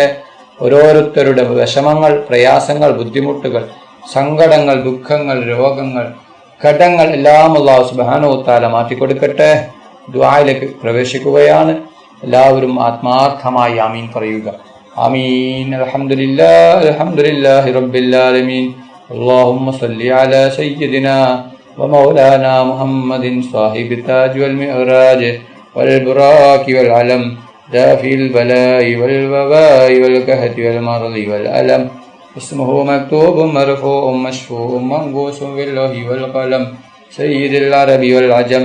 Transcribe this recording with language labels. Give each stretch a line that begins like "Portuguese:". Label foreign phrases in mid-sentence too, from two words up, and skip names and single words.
Malayalam: ഓരോരുത്തരുടെ വിഷമങ്ങൾ, പ്രയാസങ്ങൾ, ബുദ്ധിമുട്ടുകൾ, സങ്കടങ്ങൾ, ദുഃഖങ്ങൾ, രോഗങ്ങൾ, ഘടങ്ങൾ എല്ലാം
Arabic: الله سبحانه تعالى
Malayalam: മാറ്റിക്കൊടുക്കട്ടെ. ദുആയിലേക്ക് പ്രവേശിക്കുകയാണ്. എല്ലാവരും ആത്മാർത്ഥമായി ആമീൻ പറയുക.
Arabic: آمين. الحمد لله رب العالمين. اللهم صل على سيدنا ومولانا محمد صاحب التاج والمعراج والبراك والعلم دافي البلاء والوباء والكهف والمرض والألم. اسمه مكتوب مرفوع مشفوع منقوش باللوح والقلم سيد العرب والعجم.